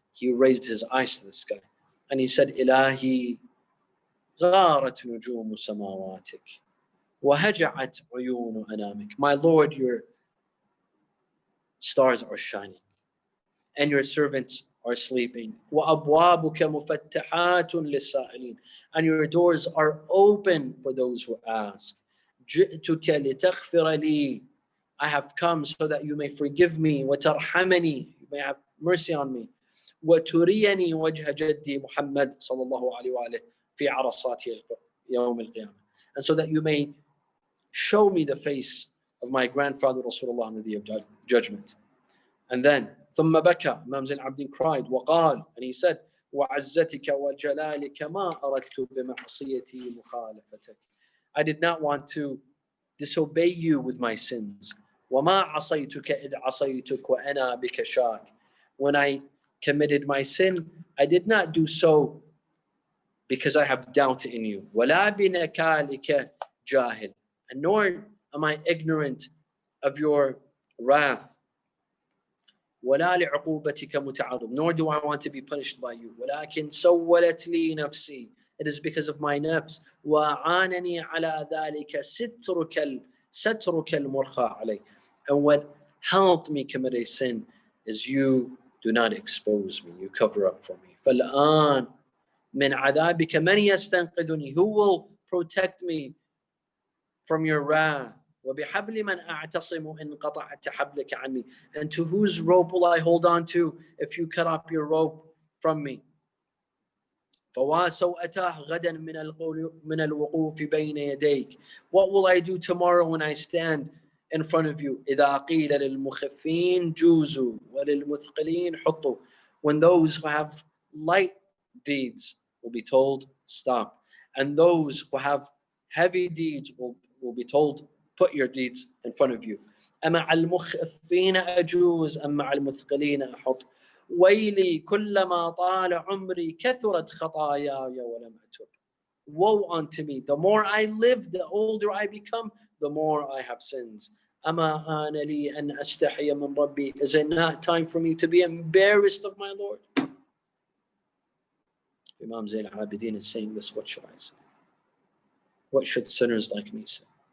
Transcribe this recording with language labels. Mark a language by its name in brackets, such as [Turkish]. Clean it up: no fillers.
[English] He raised his eyes to the sky and he said, [Arabic] إلهي غارت نجوم سماواتك وهجعت عيون أنامك. [English] My Lord, your stars are shining and your servants are sleeping. [Arabic] وأبوابك مفتحات للسائلين. [English] And your doors are open for those who ask. [Arabic] جئتك لتغفر لي. [English] I have come so that you may forgive me. [Arabic] وترحمني. [English] You may have mercy on me. [Arabic] وتريني وجه جدي محمد صلى الله عليه وآله في عرصات يوم القيامة. [English] And so that you may show me the face of my grandfather Rasulullah on the day of judgment. And then [Arabic] ثم بكى. [English] Imam Zayn al-Abidin cried [Arabic] وقال, [English] and he said, [Arabic] وعزتك وجلالك ما أردت بمعصيتي مخالفتك. [English] I did not want to disobey you with my sins. [Arabic] وما عصيتك إذ عصيتك وأنا بك شاك. [English] When I committed my sin, I did not do so because I have doubt in you. [Arabic] ولا بنكالك جاهل. [English] And nor am I ignorant of your wrath. [Arabic] ولا لعقوبتك متعرض. [English] Nor do I want to be punished by you. [Arabic] ولكن سولت لي نفسي. [English] It is because of my nafs. [Arabic] وعانني على ذلك سترك المرخى علي. [English] And what helped me commit a sin is you do not expose me. You cover up for me. [Arabic] فالآن من عذابك من يستنقذني. [English] Who will protect me from your wrath? [Arabic] وبحبل من أعتصم إن قطعت حبلك عني. [English] And to whose rope will I hold on to if you cut off your rope from me? [Arabic] فوا سوءته غدا من الوقوف بين يديك. [English] What will I do tomorrow when I stand in front of you? [Arabic] إذا قيل للمخفين جوزوا وللمثقلين حطوا. [English] When those who have light deeds will be told stop, and those who have heavy deeds will be told put your deeds in front of you. [Arabic] أمع المخفين أجوز أم مع المثقلين أحط. ويلي كلما طال عمري كثرت خطاياي ولم أتب. [English] Woe unto me, the more I live, the older I become, the more I have sins. [Arabic] أما آن لي أن أستحي من ربي. [English] Is it not time for me to be embarrassed of my Lord? Imam Zayn al-Abidin is saying this. What should I say? What should sinners like me say?